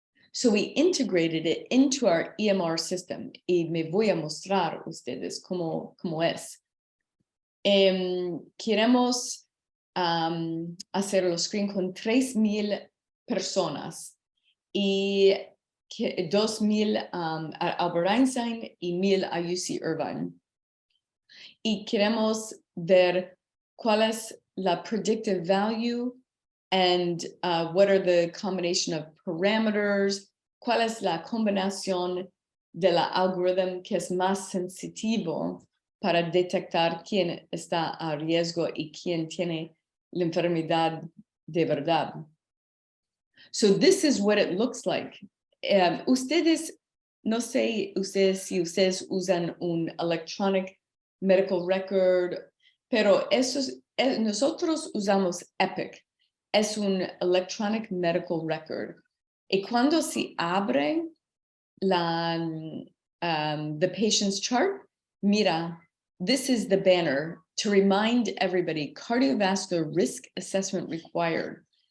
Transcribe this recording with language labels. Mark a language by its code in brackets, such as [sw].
[en] So we integrated it into our EMR system. [es] Y me voy a mostrar a ustedes cómo es. Queremos hacer los screen con 3,000 personas y 2,000 a Albert Einstein y 1,000 a UC Irvine. Y queremos ver cuál es la [en] predictive value and what are the combination of parameters, [es] cuál es la combinación de la algoritmo que es más sensitivo para detectar quién está a riesgo y quién tiene la enfermedad de verdad. [en] So this is what it looks like. Ustedes [es] no sé si ustedes usan un electronic medical record, pero nosotros usamos Epic. Es un [en] electronic medical record. [es] Y cuando se abre [en] the patient's chart, [es] mira, [en] this is the banner to remind everybody, cardiovascular risk assessment required.